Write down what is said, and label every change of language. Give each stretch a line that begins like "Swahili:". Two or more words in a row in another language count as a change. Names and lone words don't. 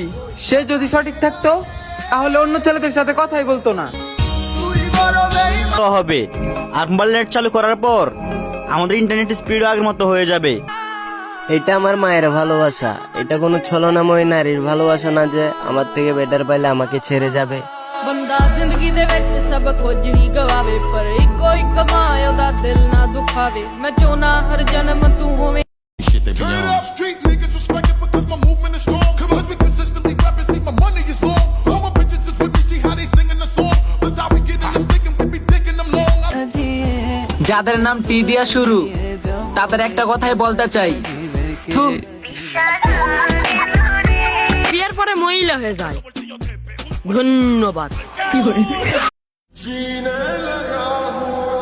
Bangla: সে যদি সঠিক থাকতো তাহলে অন্য ছেলেদের সাথে কথাই বলতো না। হবে আর মোবাইল নেট চালু করার পর আমাদের ইন্টারনেট স্পিড আগের মতো হয়ে যাবে। এটা আমার মায়ের ভালোবাসা, এটা কোনো ছলনাময় নারীর ভালোবাসা না যে আমার থেকে বেটার পাইলে আমাকে ছেড়ে যাবে।
Punjabi: ਬੰਦਾ ਜ਼ਿੰਦਗੀ ਦੇ ਵਿੱਚ ਸਭ ਕੁਝ ਹੀ ਗਵਾਵੇ, ਪਰ ਇੱਕੋ ਇੱਕ ਮਾਂ ਉਹਦਾ ਦਿਲ ਨਾ ਦੁਖਾਵੇ। ਮੈਂ ਚਾਹੁੰਨਾ ਹਰ ਜਨਮ ਤੂੰ ਹੋਵੇਂ।
English: Turn it up, street niggas respect it because my movement is strong. Cause we consistently rapping, see my money is long. All my bitches is with me, see how they singing the song. That's how we get in the stick and we be thinking them long.
Bangla: যাদের নাম টি দিয়া শুরু তাদের একটা কথাই বলতে চাই, থু। বিয়ের পরে মহিলা হয়ে যায়। ধন্যবাদ।